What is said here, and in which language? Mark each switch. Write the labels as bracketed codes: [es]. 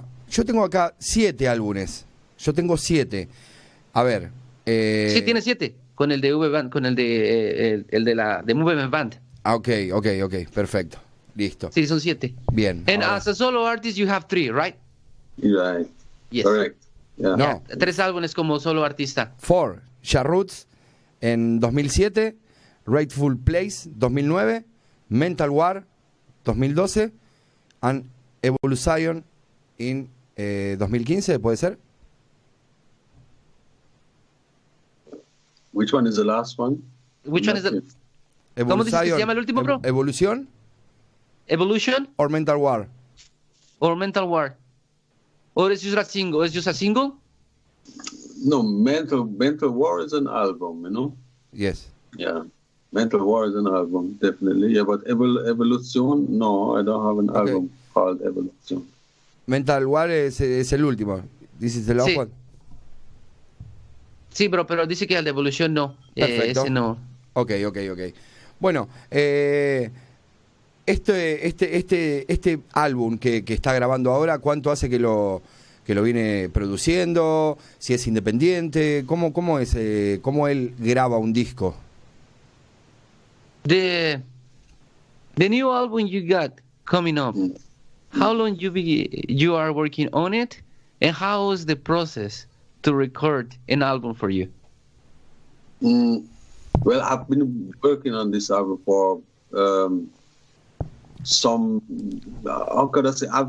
[es] yo tengo acá 7 álbumes, yo tengo 7. A ver... Sí, tiene 7. Con el de V-Band, con el de Movement Band. Ok, perfecto. Listo. Sí, son 7. Bien. [en] And as a solo artist, you have 3, right? Right. Yes. Correct. Yeah. No. [es] 3 álbumes como solo artista. 4, Roots en 2007, Rightful Place 2009, Mental War 2012, and Evolution en 2015, ¿puede ser? [en] Which one is the last one? Which one is the... [es] ¿Cómo dices que se llama el último, bro? ¿Evolution? ¿Evolution? [en] Or Mental War? Or Mental War. Or is just a single? No, Mental War is an album, you know. Yes. Yeah, Mental War is an album, definitely. Yeah, but Evolution, no, I don't have an Okay. album called Evolution. [es] Mental War es el último. [en] This is the last [es] Sí. [en] one. [es] Sí, pero dice que el de Evolución no. Perfecto. Ese no. Ok. Bueno, este álbum que está grabando ahora, ¿cuánto hace que lo viene produciendo? Si es independiente, ¿cómo es? ¿Cómo él graba un disco? [en] The new album you got coming up, how long you are working on it, and how is the process to record an album for you? Well, I've been working on this album for how could I say?